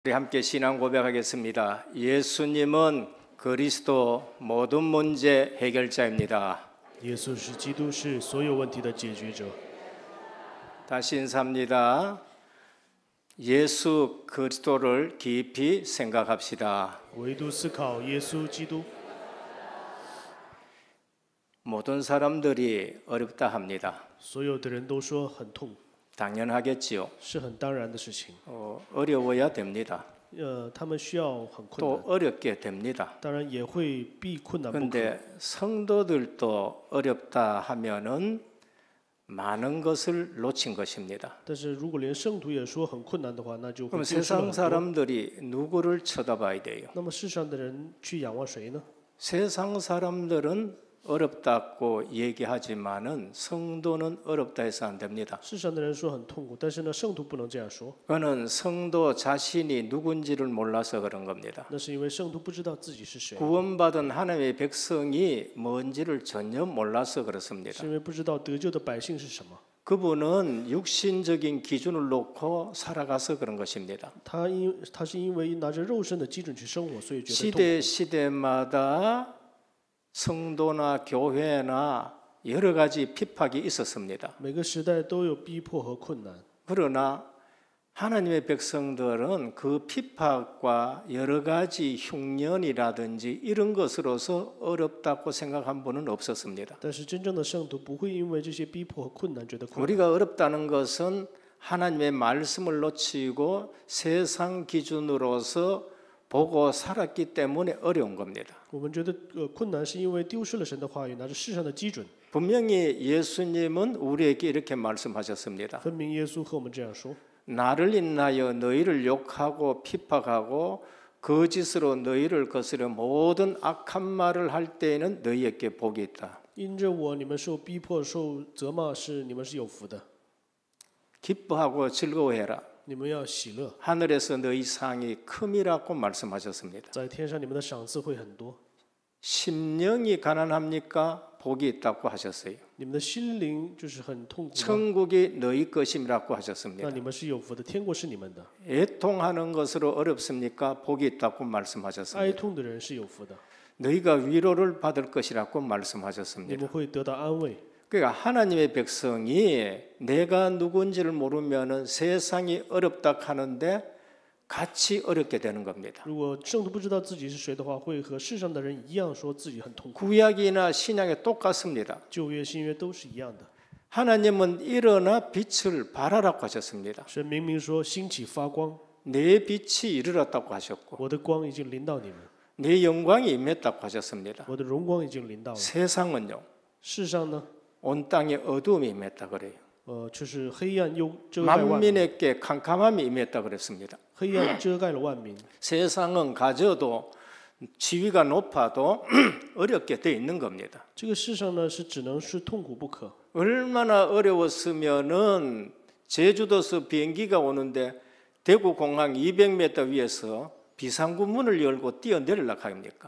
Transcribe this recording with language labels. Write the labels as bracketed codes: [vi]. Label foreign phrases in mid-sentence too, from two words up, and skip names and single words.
[ko] 우리 함께 신앙 고백하겠습니다. 예수님은 그리스도 모든 문제 해결자입니다. [zh] 耶稣是基督，是所有问题的解决者。 [ko] 다시 인사합니다. 예수 그리스도를 깊이 생각합시다. [zh] 唯独思考耶稣基督， [ko] 모든 사람들이 어렵다 합니다. [zh] 所有的人都说很痛， [ko] 당연하겠지요. [zh] 是很当然的事情。 [ko] 어려워야 됩니다. [zh] 他们需要很困 [ko] 또 [zh] 难， [ko] 어렵게 됩니다. [zh] 当然也会避困难不可。 [ko] 그런데 성도들도 어렵다 하면은 많은 것을 놓친 것입니다. [zh] 但是如果连圣徒也说很困难的话，那就会 [ko] 그럼 [zh] 丢失了 [ko] 세상 [zh] 很多。 [ko] 사람들이 누구를 쳐다봐야 돼요? [zh] 那么世上的人去仰望谁呢？ [ko] 세상 사람들은 어렵다고 얘기하지만은 성도는 어렵다 해서 안 됩니다. [zh] 世上的人说很痛苦，但是呢，圣徒不能这样说， [ko] 그거는 성도 자신이 누군지를 몰라서 그런 겁니다. [zh] 那是因为圣徒不知道自己是谁， [ko] 구원받은 하나님의 백성이 뭔지를 전혀 몰라서 그렇습니다. [zh] 是因为不知道得救的百姓是什么。 [ko] 그분은 육신적인 기준을 놓고 살아가서 그런 것입니다. [zh] 他是因为拿着肉身的基准去生活，所以觉得痛苦。 [ko] 시대마다 성도나 교회나 여러 가지 핍박이 있었습니다. [zh] 每个时代都有逼迫和困难， [ko] 그러나 하나님의 백성들은 그 핍박과 여러 가지 흉년이라든지 이런 것으로서 어렵다고 생각한 분은 없었습니다. [zh] 但是真正的圣徒不会因为这些逼迫和困难觉得困难。 [ko] 우리가 어렵다는 것은 하나님의 말씀을 놓치고 세상 기준으로서 보고 살았기 때문에 어려운 겁니다. [zh] 我们觉得困难是因为丢失了神的话语，拿着世上的基准。 [ko] 분명히 예수님은 우리에게 이렇게 말씀하셨습니다. [zh] 分明耶稣和我们这样说： [ko] 나를 인하여 너희를 욕하고 핍박하고 거짓으로 너희를 거스려 모든 악한 말을 할 때에는 너희에게 복이 있다. [zh] 因着我，你们受逼迫、受责骂，你们是有福的。 [ko] 기뻐하고 즐거워해라. [zh] 你们要喜乐， [ko] 하늘에서 너희 상이 큼이라고 말씀하셨습니다. [zh] 在天上你们的赏赐会很多。 [ko] 심령이 가난합니까? 복이 있다고 하셨어요. [zh] 你们的心灵就是很痛苦吗， [ko] 천국이 너희 것임이라고 [zh] 那 [ko] 하셨습니다. [zh] 你们是有福的，天国是你们的。 [ko] 애통하는 것으로 어렵습니까? 복이 있다고 [zh] 哀 [ko] 말씀하셨습니다. [zh] 痛的人是有福的， [ko] 너희가 위로를 받을 것이라고 [zh] 你 [ko] 말씀하셨습니다. [zh] 们会得到安慰。 [ko] 그러니까 하나님의 백성이 내가 누군지를 모르면은 세상이 어렵다 하는데 같이 어렵게 되는 겁니다. [zh] 如果圣徒不知道自己是谁的话，会和世上的人一样说自己很痛苦。 [ko] 구약이나 신약에 똑같습니다. [zh] 旧约、新约都是一样的。 [ko] 하나님은 일어나 빛을 발하라고 하셨습니다. [zh] 神明明说兴起发光， [ko] 내 빛이 이르렀다고 하셨고 [zh] 我的光已经临到你们， [ko] 내 영광이 임했다고 하셨습니다. [zh] 我的荣光已经临到了。 [ko] 세상은요 [zh] 世上呢， [ko] 온 땅에 어두움이 임했다 그래요. [zh] 就是黑暗又遮盖万民， [ko] 만민에게 캄캄함이 임했다 그랬습니다. [zh] 黑暗遮盖了万民。 [ko] 세상은 가져도 지위가 높아도 어렵게 돼 있는 겁니다. [zh] 这个世上呢，是只能是痛苦不可。 [ko] 얼마나 어려웠으면은 제주도서 비행기가 오는데 대구 공항 200m 위에서 비상구 문을 열고 뛰어내리려고 합니까?